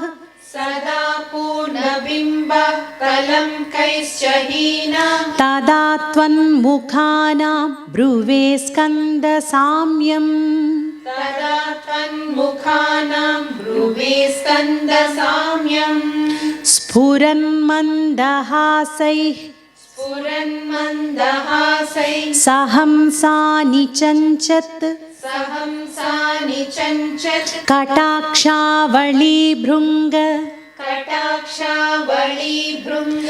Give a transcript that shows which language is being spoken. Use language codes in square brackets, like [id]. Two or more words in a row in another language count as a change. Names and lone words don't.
[sa] సదా పూర్ణబింబాః కలంకైశ్చహీనాః తదా త్వన్ముఖానాం బ్రువే స్కందసామ్యం. తదా త్వన్ముఖానాం బ్రువే స్కందసామ్యం. स्फुरन्मन्दहासैः स्फुरन्मन्दहासैः सहंसानि चञ्चत् सहंसानि चञ्चत् कटाक्षावळीभृङ्ग कटाक्षावळीभृङ्ग